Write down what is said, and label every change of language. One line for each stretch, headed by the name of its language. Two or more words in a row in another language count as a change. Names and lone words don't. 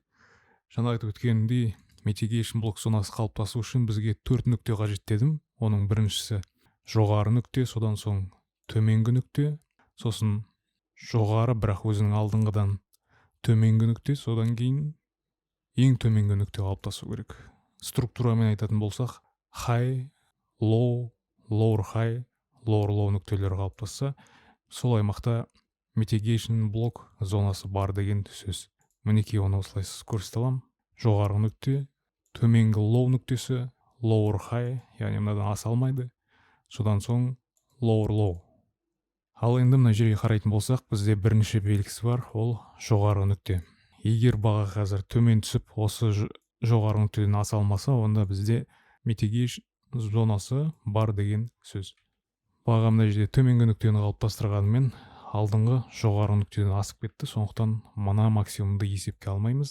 Kazakh: Жаңа айтып өткенімдей, mitigation блок зонасы қалыптасу үшін бізге 4 нүкте қажет дедім. Оның біріншісі жоғары нүкте, содан соң төменгі нүкте, сосын жоғары, бірақ өзінің алдыңғыдан төменгі нүкте, содан кейін ең төменгі нүкте қалыптасу керек. Структурамен айтатын болсақ,
English: high, low, lower high, lower low
Kazakh: нүктелері қалыптасса, сол аймақта mitigation блок зонасы бар деген сөз. Мінекей оны осылай көрсете аламын. Жоғарғы нүкте, төменгі low нүктесі,
English: lower high,
Kazakh: яғни мынадан аса алмайды. Содан соң
English: lower low.
Kazakh: Ал енді мына жерге қарайтын болсақ, бізде бірінші белгісі бар, ол жоғарғы нүкте. Егер баға қазір төмен түсіп, осы жоғарғы нүктеден аса алмаса, онда бізде mitigation зонасы бар деген сөз. Баға мына жерде төменгі нүктені қалыптастырғанымен, алдыңғы жоғарғы нүктеден асып кетті, сондықтан мына максимумды есепке алмаймыз.